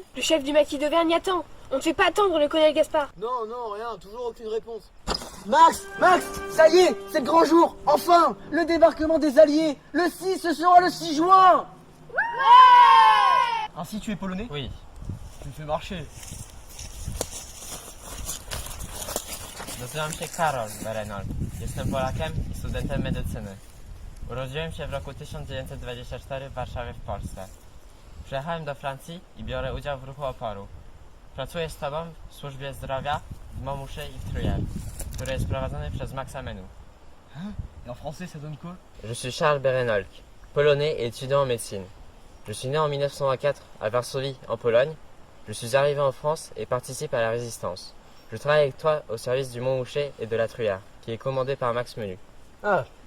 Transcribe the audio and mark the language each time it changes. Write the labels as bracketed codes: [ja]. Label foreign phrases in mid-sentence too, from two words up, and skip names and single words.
[fr] Le chef du maquis d'Auvergne attend. On ne fait pas attendre le colonel Gaspard. Non, non, rien, toujours aucune réponse. Max, ça y est, c'est le grand jour, enfin, le débarquement des Alliés, le 6, ce sera le 6 juin. Ouais! Ainsi tu es polonais? Oui. Tu me fais marcher. [pl] Nazywam się Karol Berenol. Jestem Polakiem i studentem medycyny. Urodziłem się w roku 1924 w Warszawie w Polsce. Przyjechałem do Francji i biorę udział w ruchu oporu. Pracuję z Tobą w służbie zdrowia w Montmouchet i w Truyère, który jest prowadzony przez Maxa Menou. [fr] Et en français, ça donne quoi? Je suis Charles Berenolk, polonais et étudiant en médecine. Je suis né en 1904 à Varsovie, en Pologne. Je suis arrivé en France et participe à la résistance. Je travaille avec toi au service du Montmouchet et de la Truyère, qui est commandé par Max Menou.